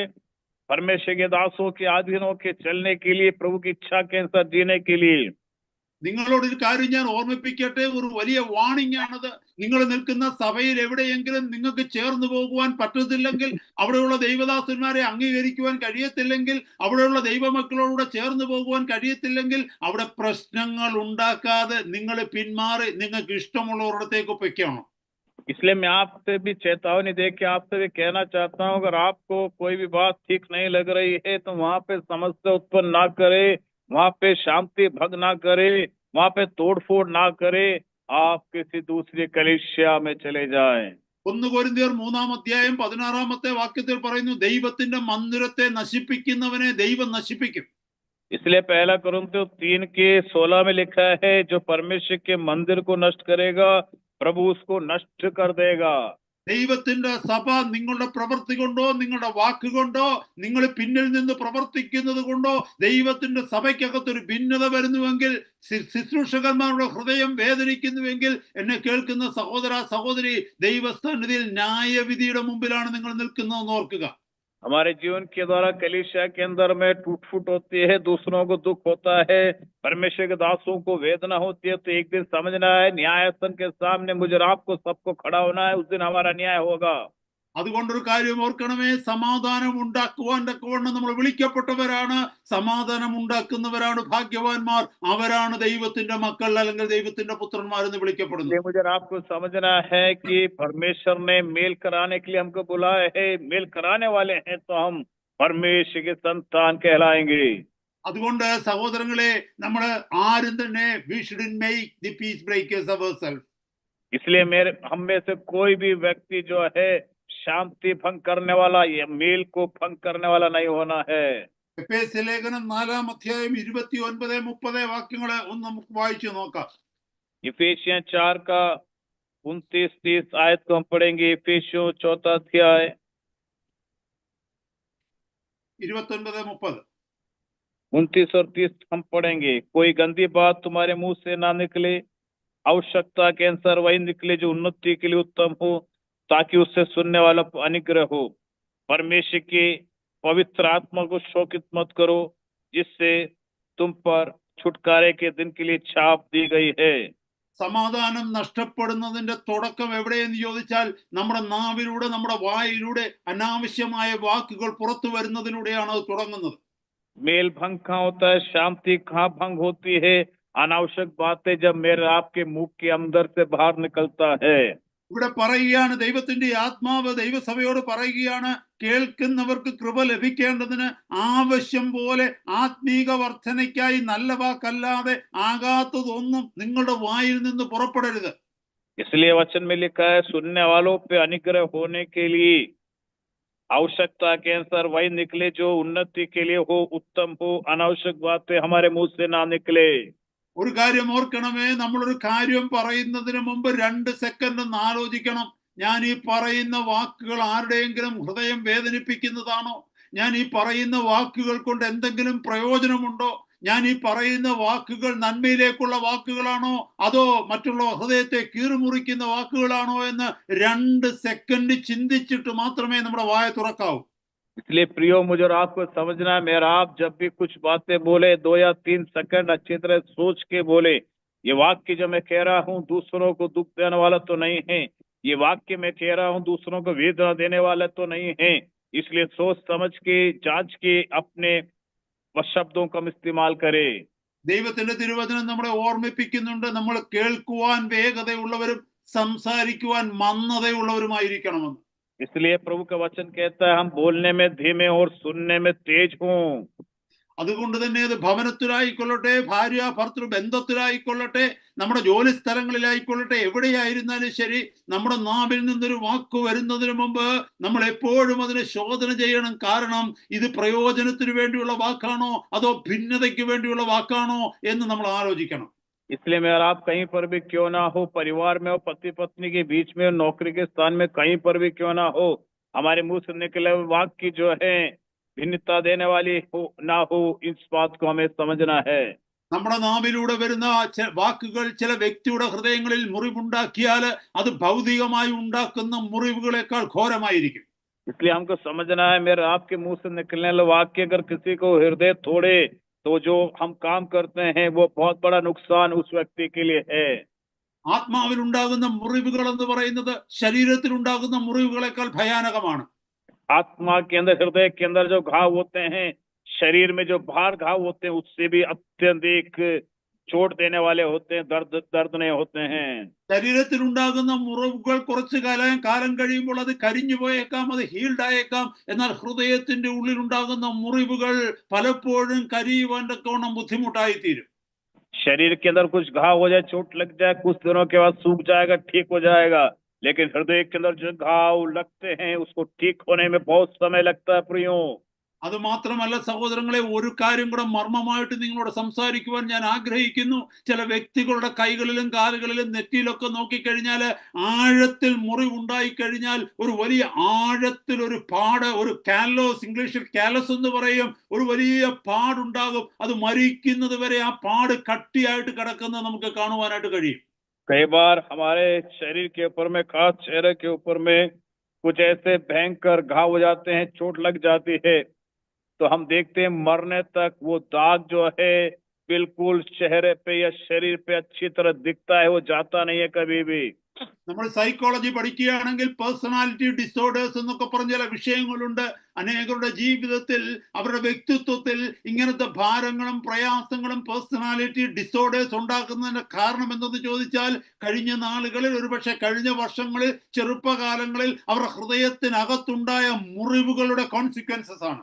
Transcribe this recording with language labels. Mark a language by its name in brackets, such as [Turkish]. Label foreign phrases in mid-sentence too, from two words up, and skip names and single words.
[Hindi] परमेश्वर के दासों के अधीन होकर चलने के लिए, प्रभु की इच्छा के अनुसार जीने के लिए। [Malayalam] നിങ്ങളോടൊരു കാര്യം ഞാൻ ഓർമ്മിപ്പിക്കട്ടെ, ഒരു വലിയ വാണിംഗ് ആണത്. നിങ്ങൾ നിൽക്കുന്ന സഭയിൽ എവിടെയെങ്കിലും നിങ്ങൾക്ക് ചേർന്ന് പോകുവാൻ പറ്റത്തില്ലെങ്കിൽ, അവിടെയുള്ള ദൈവദാസന്മാരെ അംഗീകരിക്കുവാൻ കഴിയത്തില്ലെങ്കിൽ, അവിടെയുള്ള ദൈവമക്കളോട് ചേർന്ന് പോകുവാൻ കഴിയത്തില്ലെങ്കിൽ, അവിടെ പ്രശ്നങ്ങൾ ഉണ്ടാക്കാതെ നിങ്ങൾ പിന്മാറി നിങ്ങൾക്ക് ഇഷ്ടമുള്ളവരിടത്തേക്ക് പൊയ്ക്കണം. [Hindi] इसलिए मैं आपसे भी चेतावनी दे के आपसे भी कहना चाहता हूँ, अगर आपको कोई भी बात ठीक नहीं लग रही है तो वहां पे समस्या उत्पन्न ना करे, वहां पे शांति भंग ना करे, वहां पे तोड़फोड़ ना करे, आप किसी दूसरी कलीसिया में चले जाएं। [Malayalam] 1 കൊരിന്ത്യർ 3-ാം അധ്യായം 16-ാമത്തെ വാക്യത്തിൽ പറയുന്നു, ദൈവത്തിന്റെ മന്ദിരത്തെ നശിപ്പിക്കുന്നവനെ ദൈവം നശിപ്പിക്കും. [Hindi] इसलिए 1 कुरिन्थियों 3:16 में लिखा है, जो परमेश्वर के मंदिर को नष्ट करेगा प्रभु उसको नष्ट कर देगा। [Malayalam] ദൈവത്തിന്റെ സഭ നിങ്ങളുടെ പ്രവൃത്തി കൊണ്ടോ നിങ്ങളുടെ വാക്കുകൊണ്ടോ നിങ്ങൾ പിന്നിൽ നിന്ന് പ്രവർത്തിക്കുന്നത് കൊണ്ടോ ദൈവത്തിന്റെ സഭയ്ക്കകത്തൊരു ഭിന്നത വരുന്നുവെങ്കിൽ, ശുശ്രൂഷകന്മാരുടെ ഹൃദയം വേദനിക്കുന്നുവെങ്കിൽ, എന്നെ കേൾക്കുന്ന സഹോദര സഹോദരി, ദൈവസന്നിധിയിൽ ന്യായവിധിയുടെ മുമ്പിലാണ് നിങ്ങൾ നിൽക്കുന്നതെന്ന് ഓർക്കുക. [Hindi] हमारे जीवन के द्वारा कलीसिया के अंदर में टूट फूट होती है, दूसरों को दुख होता है, परमेश्वर के दासों को वेदना होती है, तो एक दिन समझना है न्यायासन के सामने मुझे आपको सबको खड़ा होना है, उस दिन हमारा न्याय होगा। [Malayalam] അതുകൊണ്ടൊരു കാര്യം ഓർക്കണമേ, സമാധാനം ഉണ്ടാക്കുവാൻ തക്കവണ്ണം നമ്മൾ വിളിക്കപ്പെട്ടവരാണ്. സമാധാനം ഉണ്ടാക്കുന്നവരാണ് ഭാഗ്യവാന്മാർ. അവരാണ് ദൈവത്തിന്റെ മക്കൾ അല്ലെങ്കിൽ ദൈവത്തിന്റെ പുത്രന്മാർ എന്ന് വിളിക്കപ്പെടുന്നത്. [Hindi] मुझे आपको समझना है कि परमेश्वर ने मेल कराने के लिए हमको बुलाया है, मेल कराने वाले हैं तो हम परमेश्वर के संतान कहलाएंगे। [Malayalam] അതുകൊണ്ട് സഹോദരങ്ങളെ, നമ്മൾ ആരും തന്നെ [English] we shouldn't make the peace breakers ourselves. [Hindi] इसलिए हम में से कोई भी व्यक्ति जो है शांति भंग करने वाला, ये मेल को भंग करने वाला नहीं होना है। [Malayalam] എഫേസ്യ ലേഖനം 4-ാം അധ്യായം 29-30 വാക്യങ്ങളെ ഒന്ന് നമുക്ക് വായിച്ചു നോക്കാം. [Hindi] इफिसियन 4 का 29-30 आयत को हम पढ़ेंगे। इफिसियों 4 अध्याय 29-30. 29 और 30 हम पढ़ेंगे। कोई गंदी बात तुम्हारे मुंह से ना निकले, आवश्यकता के अनुसार वही निकले जो उन्नति के लिए उत्तम हो, ताकि उससे सुनने वाला अनुग्रह हो। परमेश्वर के पवित्र आत्मा को शोकित मत करो, जिससे तुम पर छुटकारे के दिन के लिए छाप दी गई है। [Malayalam] സമാധാനം നഷ്ടപ്പെടുന്നതിന്റെ തുടക്കം എവിടെയെന്ന് ചോദിച്ചാൽ നമ്മുടെ നാവിലൂടെ, നമ്മുടെ വായിലൂടെ അനാവശ്യമായ വാക്കുകൾ പുറത്തു വരുന്നതിലൂടെയാണ് അത് തുടങ്ങുന്നത്. [Hindi] मेल भंग कहाँ होता है, शांति कहाँ भंग होती है? अनावश्यक बातें जब मेरे आपके मुंह के अंदर से बाहर निकलता है। [Malayalam] ഇവിടെ പറയുകയാണ്, ദൈവത്തിന്റെ ആത്മാവ് ദൈവസഭയോട് പറയുകയാണ്, കേൾക്കുന്നവർക്ക് കൃപ ലഭിക്കേണ്ടതിന് ആവശ്യം പോലെ ആത്മീക വർധനയ്ക്കായി നല്ല വാക്കല്ലാതെ ആകാത്തതൊന്നും നിങ്ങളുടെ വായിൽ നിന്ന് പുറപ്പെടരുത്. [Hindi] इसलिए वचन में लिखा है, सुनने वालों पे अनुग्रह होने के लिए आवश्यकता के अनुसार वही निकले जो उन्नति के लिए हो, उत्तम हो। अनावश्यक बातें हमारे मुंह से ना निकले। [Malayalam] ഒരു കാര്യം ഓർക്കണമേ, നമ്മളൊരു കാര്യം പറയുന്നതിന് മുമ്പ് 2 സെക്കൻഡ് ഒന്ന് ആലോചിക്കണം. ഞാൻ ഈ പറയുന്ന വാക്കുകൾ ആരുടെയെങ്കിലും ഹൃദയം വേദനിപ്പിക്കുന്നതാണോ? ഞാൻ ഈ പറയുന്ന വാക്കുകൾ കൊണ്ട് എന്തെങ്കിലും പ്രയോജനമുണ്ടോ? ഞാൻ ഈ പറയുന്ന വാക്കുകൾ നന്മയിലേക്കുള്ള വാക്കുകളാണോ, അതോ മറ്റുള്ള ഹൃദയത്തെ കീറുമുറിക്കുന്ന വാക്കുകളാണോ എന്ന് 2 സെക്കൻഡ് ചിന്തിച്ചിട്ട് മാത്രമേ നമ്മുടെ വായ തുറക്കാവൂ. [Hindi] इसलिए प्रियो, मुझे और आपको समझना है, मेरा आप जब भी कुछ बातें बोले 2 या 3 सेकंड अच्छी तरह सोच के बोले। ये वाक्य जो मैं कह रहा हूँ दूसरों को दुख देने वाला तो नहीं है, ये वाक्य मैं कह रहा हूँ दूसरों को वेदना देने वाला तो नहीं है। इसलिए सोच समझ के, जांच के अपने शब्दों का इस्तेमाल करे। [Malayalam] ദൈവത്തിന്റെ തിരുവചനം നമ്മളെ ഓർമ്മിപ്പിക്കുന്നുണ്ട്, നമ്മൾ കേൾക്കുവാൻ വേഗതയുള്ളവരും സംസാരിക്കുവാൻ മന്ദതയുള്ളവരുമായിരിക്കണമെന്ന്. [Hindi] इसलिए प्रभु का वचन कहता है, हम बोलने में धीमे और सुनने में तेज हों। [Malayalam] അതുകൊണ്ട് തന്നെ അത് ഭവനത്തിലായിക്കൊള്ളട്ടെ, ഭാര്യ ഭർത്തൃ ബന്ധത്തിലായിക്കൊള്ളട്ടെ, നമ്മുടെ ജോലി സ്ഥലങ്ങളിലായിക്കൊള്ളട്ടെ, എവിടെയായിരുന്നാലും ശരി, നമ്മുടെ നാവിൽ നിന്നൊരു വാക്ക് വരുന്നതിന് മുമ്പ് നമ്മൾ എപ്പോഴും അതിനെ ശോധന ചെയ്യണം. കാരണം ഇത് പ്രയോജനത്തിന് വേണ്ടിയുള്ള വാക്കാണോ അതോ ഭിന്നതയ്ക്ക് വേണ്ടിയുള്ള വാക്കാണോ എന്ന് നമ്മൾ ആലോചിക്കണം. [Hindi] इसलिए मेरा आप कहीं पर भी क्यों ना हो, परिवार में हो, पति पत्नी के बीच में, नौकरी के स्थान में कहीं पर भी क्यों ना हो, हमारे मुंह से निकले वाक्य जो है भिन्नता देने वाली हो ना हो, इस बात को हमें समझना है। [Malayalam] നമ്മുടെ നാവിലൂടെ വരുന്ന വാക്കുകൾ ചില വ്യക്തിയുടെ ഹൃദയങ്ങളിൽ മുറിവുണ്ടാക്കിയാൽ അത് ഭൗതികമായി ഉണ്ടാക്കുന്ന മുറിവുകളെക്കാൾ ഘോരമായിരിക്കും. [Hindi] इसलिए हमको समझना है, मेरे आपके मुंह से निकलने वाले वाक्य अगर किसी को हृदय तोड़े, तो जो हम काम करते हैं वो बहुत बड़ा नुकसान उस व्यक्ति के लिए है। [Malayalam] ആത്മാവിൽ ഉണ്ടാകുന്ന മുറിവുകൾ എന്ന് പറയുന്നത് ശരീരത്തിൽ ഉണ്ടാകുന്ന മുറിവുകളെക്കാൾ ഭയാനകമാണ്. [Hindi] आत्मा के अंदर, हृदय के अंदर जो घाव होते हैं, शरीर में जो बाहर घाव होते हैं, उससे भी अत्यधिक चोट देने वाले होते हैं, दर्दने होते हैं। [Malayalam] ശരീരത്തിൽ ഉണ്ടാകുന്ന മുറിവുകൾ കുറച്ചു കാലം കഴിയുമ്പോൾ അത് കരിഞ്ഞു പോയേക്കാം, അത് ഹീൽഡ് ആയേക്കാം. എന്നാൽ ഹൃദയത്തിന്റെ ഉള്ളിൽ ഉണ്ടാകുന്ന മുറിവുകൾ പലപ്പോഴും കരിയുവാൻ തക്കവണ്ണം ബുദ്ധിമുട്ടായി തീരും. [Hindi] शरीर के अंदर कुछ घाव हो जाए, चोट लग जाए, कुछ दिनों के बाद सूख जाएगा, ठीक हो जाएगा। लेकिन हृदय के अंदर जो घाव लगते हैं उसको ठीक होने में बहुत समय लगता है प्रियो। [Malayalam] അത് മാത്രമല്ല സഹോദരങ്ങളെ, ഒരു കാര്യം കൂടെ മർമ്മമായിട്ട് നിങ്ങളോട് സംസാരിക്കുവാൻ ഞാൻ ആഗ്രഹിക്കുന്നു. ചില വ്യക്തികളുടെ കൈകളിലും കാലുകളിലും നെറ്റിയിലൊക്കെ നോക്കിക്കഴിഞ്ഞാൽ ആഴത്തിൽ മുറിവുണ്ടായി കഴിഞ്ഞാൽ ഒരു വലിയ ആഴത്തിൽ ഒരു പാട്, ഒരു കാലോസ്, ഇംഗ്ലീഷിൽ കാലസ് എന്ന് പറയും, ഒരു വലിയ പാടുണ്ടാകും. അത് മരിക്കുന്നത് വരെ ആ പാട് കട്ടിയായിട്ട് കിടക്കുന്നത് നമുക്ക് കാണുവാനായിട്ട് കഴിയും. [Hindi] कई बार हमारे शरीर के ऊपर में, खास चेहरे के ऊपर में कुछ ऐसे भयंकर घाव हो जाते हैं, चोट लग जाती है, तो हम देखते हैं मरने तक वो दाग जो है बिल्कुल चेहरे पे या शरीर पे अच्छी तरह दिखता है, वो जाता नहीं है कभी भी। [Malayalam] നമ്മൾ സൈക്കോളജി പഠിക്കുകയാണെങ്കിൽ [English] personality disorders [Malayalam] എന്നൊക്കെ പറഞ്ഞ ചില വിഷയങ്ങളുണ്ട്. അനേകരുടെ ജീവിതത്തിൽ, അവരുടെ വ്യക്തിത്വത്തിൽ ഇങ്ങനത്തെ ഭാരങ്ങളും പ്രയാസങ്ങളും [English] personality disorders [Malayalam] ഉണ്ടാക്കുന്നതിന്റെ കാരണം എന്തെന്ന് ചോദിച്ചാൽ, കഴിഞ്ഞ നാളുകളിൽ, ഒരുപക്ഷെ കഴിഞ്ഞ വർഷങ്ങളിൽ, ചെറുപ്പകാലങ്ങളിൽ അവരുടെ ഹൃദയത്തിനകത്തുണ്ടായ മുറിവുകളുടെ കോൺസിക്വൻസസ് ആണ്.